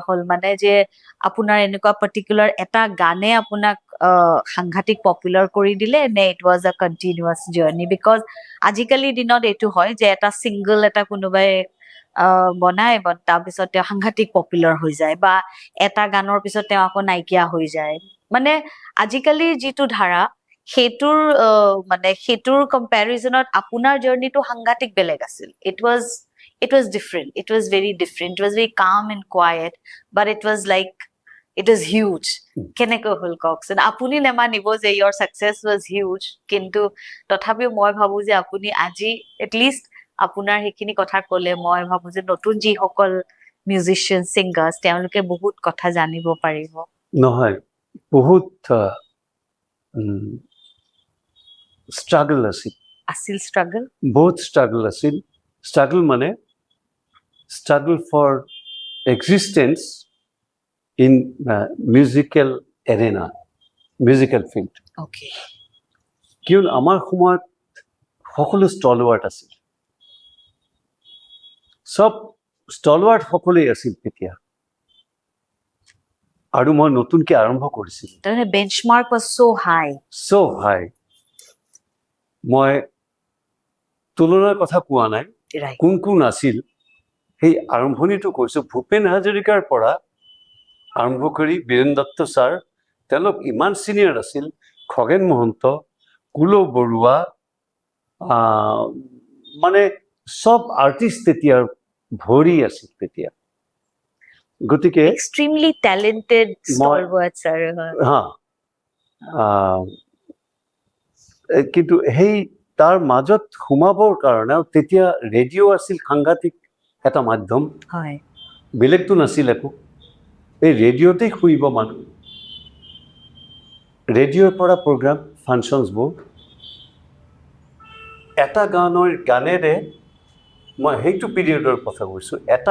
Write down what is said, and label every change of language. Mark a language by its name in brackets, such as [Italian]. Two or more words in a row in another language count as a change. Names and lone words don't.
[Assamese] হ'ল মানে যে আপোনাৰ এনেকুৱা পাৰ্টিকুলাৰ এটা গানে আপোনাক সাংঘাতিক পপুলাৰ কৰি দিলে নে [English] it was a continuous journey because [Assamese] আজিকালিৰ দিনত এইটো হয় যে এটা ছিংগল এটা কোনোবাই বনাই তাৰপিছত তেওঁ সাংঘাতিক পপুলাৰ হৈ যায় বা এটা গানৰ পিছত তেওঁ আকৌ নাইকিয়া হৈ যায় মানে আজিকালিৰ যিটো ধাৰা সেইটোৰ কম্পেৰিজনত আপোনাৰ জাৰ্নিটো সাংঘাতিক বেলেগ আছিল [English] it was different it was very different it was very calm and quiet but it was huge [Assamese] কেনেকৈ হ'ল কওকচোন আপুনি নেমানিব যে [English] your success was huge [Assamese] কিন্তু তথাপিও মই ভাবো যে আপুনি আজি এটলিষ্ট আপোনাৰ সেইখিনি কথা ক'লে মই ভাবো যে নতুন যিসকল [English] musician singers [Assamese] তেওঁলোকে বহুত কথা জানিব পাৰিব নহয় বহুত struggle আছিল struggle বহুত struggle আছিল struggle মানে [English] struggle for existence in musical arena musical field [Assamese] okay কিয়ন আমাৰ সময়ত সকলো ষ্টলৱাৰ্ট আছিল সব ষ্টলৱাৰ্ট সকলোই আছিল তেতিয়া আৰু মই নতুনকৈ আৰম্ভ কৰিছিলোঁ তাৰমানে বেঞ্চমাৰ্ক [English] was so high [Assamese] মই তুলনাৰ কথা কোৱা নাই কোন কোন আছিল সেই আৰম্ভণিটো কৈছোঁ ভূপেন হাজৰিকাৰ পৰা আৰম্ভ কৰি বীৰেন দত্ত ছাৰ তেওঁলোক ইমান চিনিয়ৰ আছিল খগেন মহন্ত কুলো বৰুৱা মানে সব আৰ্টিষ্ট তেতিয়া ভৰি আছিল তেতিয়া গতিকে [English] extremely talented stalwart sir [Assamese] হা কিন্তু সেই তাৰ মাজত সোমাবৰ কাৰণে তেতিয়া ৰেডিঅ' আছিল সাংঘাতিক এটা মাধ্যম হয় বেলেগতো নাছিল একো এই ৰেডিঅ'তেই শুনিব মানুহ ৰেডিঅ'ৰ পৰা [English] program functions [Assamese] এটা গানেৰে মই সেইটো পিৰিয়ডৰ কথা কৈছোঁ এটা